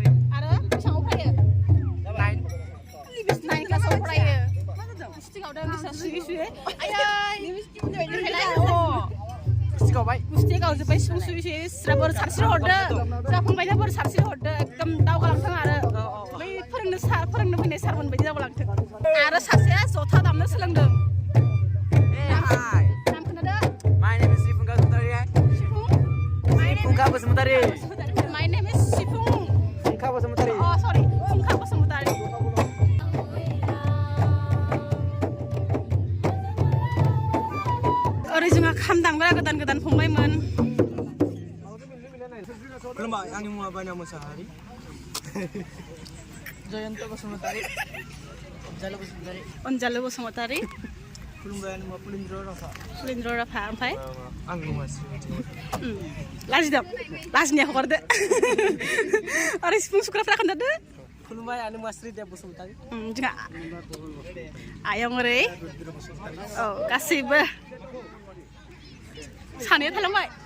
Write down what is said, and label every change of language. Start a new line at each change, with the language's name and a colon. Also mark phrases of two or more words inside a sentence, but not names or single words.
Bodo: आरो बेसेबाङाव फरायो 9 क्लासाव फरायो सिटिंआव दं गोसोआ सुयै सुयै आयै गुस्थिया गावजोब्बाय सिफुं सुयै सुयै सिरा बोर सारस्रि हरदो जोंहा फंबायनो बोर सारस्रि हरदो एकदम दावगालांथों आरो बै फोरोंनो फैनाय सारमोन बायदि दावगालांथों आरो सासेया जथा दामनो सोलोंदों नाम खोनादो
English: My name is Sifung Khakhlary. सिफुं Sifung Bosumtari. My name is सिफुं Sifung Bosumtari. Oh sorry
Bodo: फुंखा बसुमतारी ओरै जोंहा खाम दामग्रा गोदान फंबायमोन
Kok Borok: Kelumba, ani mua bana Mwsanai. Jayanta Bosumtari. Jalo Bosumtari. अनजालु बसुमतारी Kelumba ani mua Pulindro Rafa.
Bodo: सुलेन्द्र राभा ओमफ्राय
Kok Borok: Anglu Mwsanai.
Bodo: लाजिदों लाजिनाया हगारदो ओरै सिफुं सुग्राफ्रा खोन्थादो
Kok Borok: Kelumba ani Mwsanai Dev Bosumtari.
Bodo: जोंहा आयं ओरै औ गासैबो सानैया थालांबाय